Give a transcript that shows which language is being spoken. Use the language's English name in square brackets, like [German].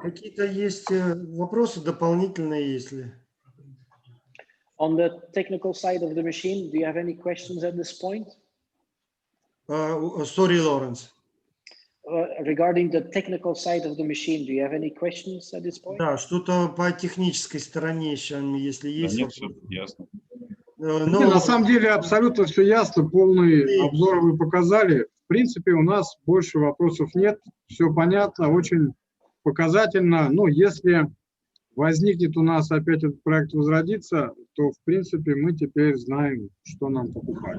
[Russian] Какие-то есть вопросы дополнительные, если? [English] On the technical side of the machine, do you have any questions at this point? Sorry, Lawrence. Regarding the technical side of the machine, do you have any questions at this point? [Russian] Да, что-то по технической стороне, если есть. Да нет, все ясно. На самом деле абсолютно все ясно, полный обзор вы показали. В принципе, у нас больше вопросов нет, все понятно, очень показательно. Если возникнет у нас опять этот проект возродится, то, в принципе, мы теперь знаем, что нам покупать.